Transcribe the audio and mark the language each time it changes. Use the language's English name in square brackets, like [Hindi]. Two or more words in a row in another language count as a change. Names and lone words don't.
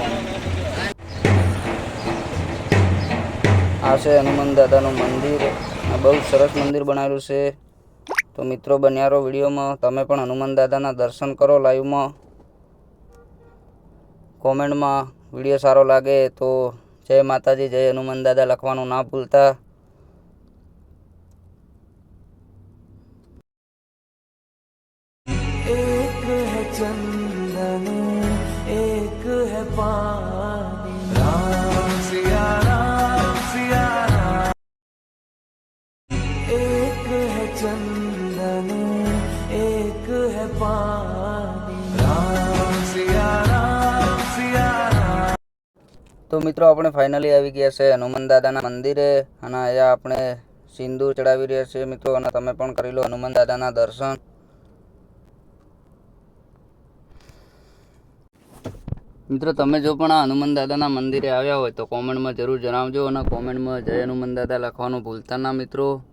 [Gujarati] આ છે હનુમાન દાદાનું મંદિર, બહુ સરસ મંદિર બનાવેલું છે। તો મિત્રો બન્યા રહો વિડીયોમાં, તમે પણ હનુમાન દાદાના દર્શન કરો લાઈવમાં। કોમેન્ટમાં વિડીયો સારો લાગે તો જય માતાજી, જય હનુમાન દાદા લખવાનું ના ભૂલતા। [Hindi] एक है चंदन एक है पानी, राम सिया राम। एक है चंदन एक है पानी, राम सिया राम। [Gujarati] તો મિત્રો આપણે ફાઇનલી આવી ગયા છે હનુમાન દાદાના મંદિરે અને અહીંયા આપણે સિંદૂર ચડાવી રહ્યા છીએ મિત્રો, અને તમે પણ કરી લો હનુમાન દાદાના દર્શન। મિત્રો તમે જો પણ આ હનુમાન દાદાના મંદિરે આવ્યા હોય તો કોમેન્ટમાં જરૂર જણાવજો અને કોમેન્ટમાં જય હનુમાન દાદા લખવાનું ભૂલતા ના મિત્રો।